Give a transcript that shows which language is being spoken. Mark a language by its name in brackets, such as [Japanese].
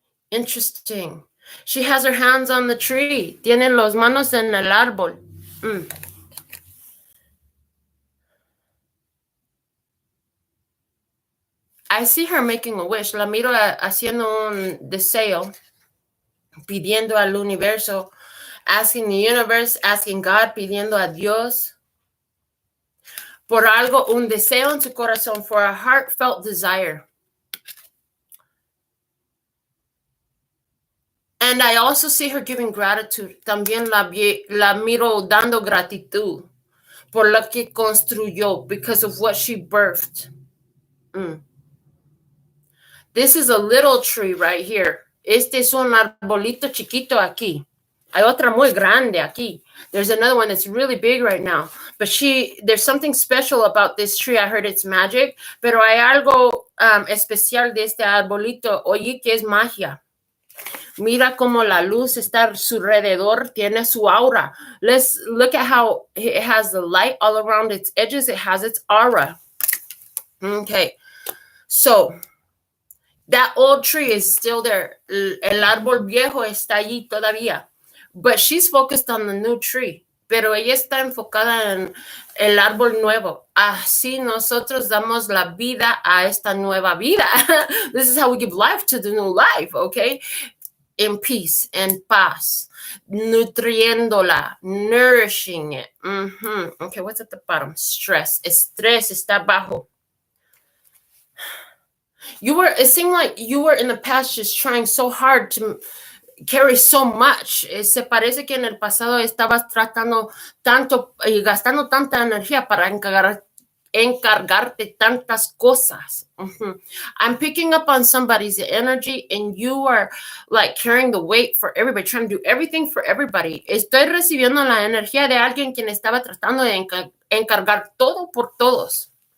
[English] Interesting. She has her hands on the tree. [Spanish] Tiene las manos en el árbol. [English] I see her making a wish. [Spanish] La miro haciendo un deseo, pidiendo al universo, [English] asking the universe, asking God, [Spanish] pidiendo a Dios. Por algo, un deseo en su corazón, [English] for a heartfelt desire. And I also see her giving gratitude. [Spanish] También la miro dando gratitud por lo que construyó, [English] because of what she birthed. This is a little tree right here. [Spanish] Este es un arbolito chiquito aquí. Hay otra muy grande aquí. [English] There's another one that's really big right now. But there's something special about this tree. I heard it's magic. [Spanish] Pero hay algo especial de este arbolito. Oye, que es magia. Mira cómo la luz está a su alrededor. Tiene su aura. [English] Let's look at how it has the light all around its edges. It has its aura. Okay. So that old tree is still there. [Spanish] El árbol viejo está allí todavía. [English] But she's focused on the new tree. [Spanish] Pero ella está enfocada en el árbol nuevo. Así nosotros damos la vida a esta nueva vida. [English] This is how we give life to the new life, okay? In peace and paz. Nutriéndola, nourishing it. Okay, what's at the bottom? Stress. [Spanish] Estrés está bajo. [English] It seemed like you were in the past just trying so hard to carry so much. [Spanish] Se parece que en el pasado estabas tratando tanto y gastando tanta energía para encargarte tantas cosas. [English] I'm picking up on somebody's energy and you are like carrying the weight for everybody, trying to do everything for everybody. [Spanish] Estoy recibiendo la energía de alguien quien estaba tratando de encargar todo por todos.